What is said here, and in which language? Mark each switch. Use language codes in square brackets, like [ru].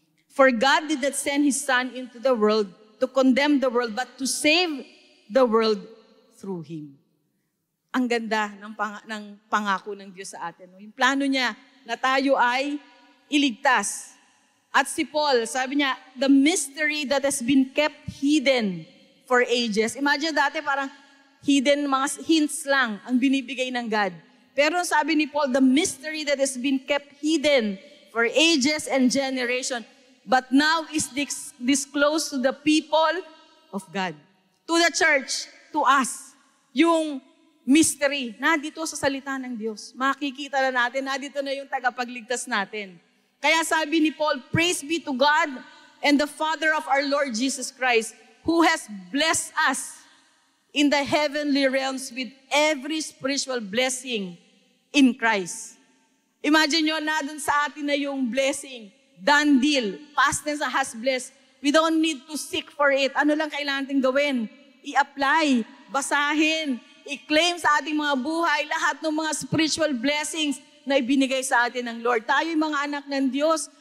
[en] For God did not send His Son into the world to condemn the world, but to save the world through Him. [tl] Ang ganda ng pangako ng Diyos sa atin. Yung plano niya na tayo ay iligtas. At si Paul, sabi niya, [en] the mystery that has been kept hidden for ages. [tl] Imagine dati parang hidden, mga hints lang ang binibigay ng God. Pero sabi ni Paul, [en] the mystery that has been kept hidden for ages and generation, but now is disclosed to the people of God. To the church, to us. [tl] Yung mystery, nandito sa salita ng Diyos. Makikita na natin, nandito na yung tagapagligtas natin. Kaya sabi ni Paul, [en] praise be to God and the Father of our Lord Jesus Christ, who has blessed us in the heavenly realms with every spiritual blessing in Christ. [tl] Imagine nyo na dun sa atin na yung blessing. [en] Done deal. Past tense [tl] na [en] has blessed. We don't need to seek for it. [tl] Ano lang kailangan natin gawin? I-apply, basahin, i-claim sa ating mga buhay lahat ng mga spiritual blessings na ibinigay sa atin ng Lord. Tayo yung mga anak ng Diyos.